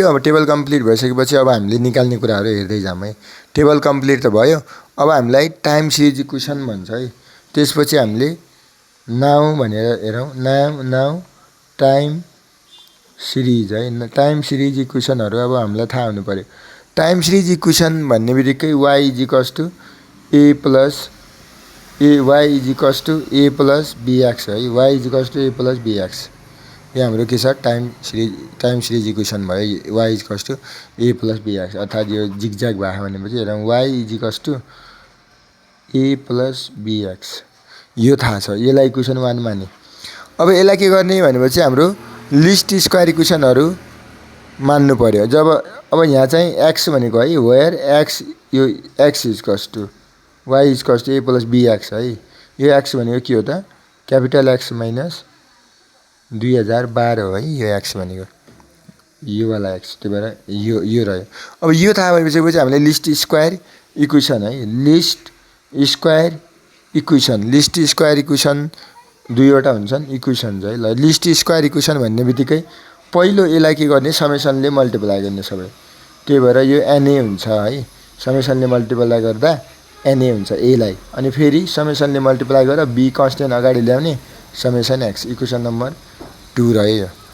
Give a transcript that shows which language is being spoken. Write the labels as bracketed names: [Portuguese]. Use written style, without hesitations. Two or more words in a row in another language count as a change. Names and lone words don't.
[Nepali] अब [English] table complete [Nepali] भइसकेपछि अब हामीले निकाल्ने कुराहरु हेर्दै जाम है [English] table complete [Nepali] त भयो अब हामीलाई [English] time series equation [Nepali] भन्छ है त्यसपछि हामीले नाउ भनेर हेरौं [English] now time series [Nepali] है [English] time series equations [Nepali] अब हामीलाई थाहा हुनु पर्यो [English] time series equation [Nepali] भन्ने बित्तिकै [English] y a plus [Nepali] bx है [English] y a plus bx [Nepali] यो हाम्रो के छ टाइम सिरिज इक्वेसन भयो [English] y a plus bx [Nepali] अर्थात यो जिगज्याग भयो भनेपछि हेरौं [English] y a plus bx [Nepali] यो थाहा छ यसलाई इक्वेसन 1 माने अब यसलाई के गर्ने भनेपछि हाम्रो [English] least square equations [Nepali] मान्नु पर्यो जब अब यहाँ चाहिँ x भनेको है [English] where x [Nepali] यो [English] x y a plus bx [Nepali] है यो x भनेको के हो त [English] capital X minus 2012 [Nepali] हो है यो x भनेको यो वाला x त्यो भएर यो रह्यो अब यो थाहा भएपछि हामीले [English] least square equation [Nepali] है [English] least square equation [Nepali] दुईवटा हुन्छन् इक्वेसन है ल [English] least square equation [Nepali] भन्ने बित्तिकै पहिलो यसलाई के गर्ने समेसनले मल्टिप्लाई गर्ने सबै त्यही भएर यो na हुन्छ है समेसनले मल्टिप्लाई गर्दा na हुन्छ a लाई अनि फेरि समेसनले मल्टिप्लाई गरेर b कन्स्टेन्ट अगाडि ल्याउने समेसन x [English] equation number 2 [Nepali] रह्यो